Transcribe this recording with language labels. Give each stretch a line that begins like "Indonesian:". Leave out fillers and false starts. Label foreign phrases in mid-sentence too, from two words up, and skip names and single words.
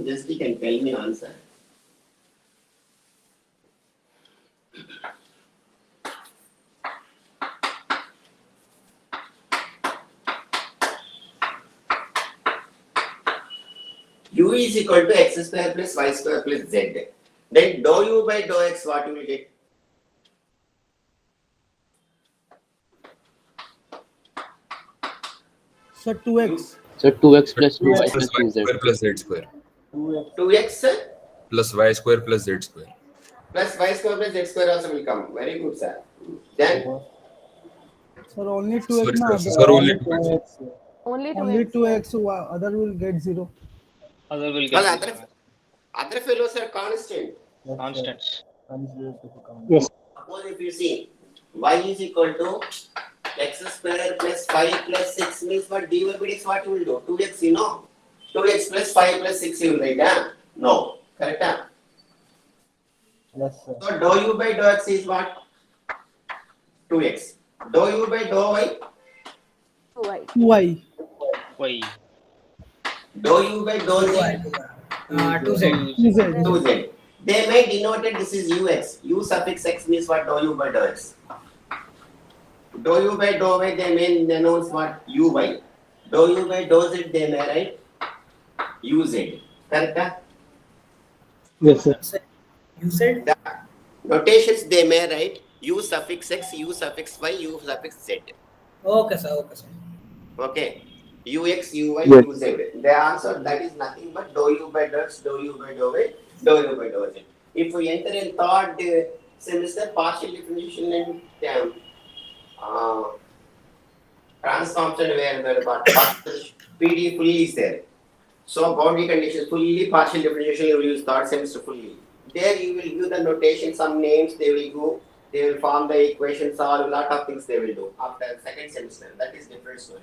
English: Just you can tell me answer. U is equal to x square plus y square plus z. Then dou u by dou x, what you will get? So 2x. So 2x plus 2y Plus plus y 2z. square plus z square. 2x. 2x Plus y square plus z square. plus y square plus z square also will come. Very good, sir. Then Sir, only 2x. Sorry, na, sir. Sir, only 2x. Only 2x. Only 2x. Other will get 0. Other will well, get other fellows are constant. constants. Yes. Suppose if you see y is equal to x square plus 5 plus 6 means what dy by dx what you will do? 2x you know. 2x plus 5 plus 6 you will write, huh? No. Correct? Huh? Yes, sir. So dou u by dou x is what? 2x. Dou u by dou y? 2y. 2y. Y. Dou u by dou z? 2z. 2z. 2z. They may denote it, this is ux. U suffix x means what? Dou u by dou x. Dou u by dou y, they may denote what? uy. Dou u by dou z, they may write uz. Correct? Huh? Yes, sir. You said The notations they may write u suffix x, u suffix y, u suffix z. okay, sir. Okay, sir. Okay. Ux, uy, Yes. uz. They answer that is nothing but dou u by dou x, dou u by dou y, dou u by dou z. If we enter in third semester, partial differentiation and transformation where the PD fully is there. So boundary conditions fully partial differentiation you will use third semester fully. There you will give the notation, some names they will go, they will form the equations, solve a lot of things they will do after second semester. That is different story.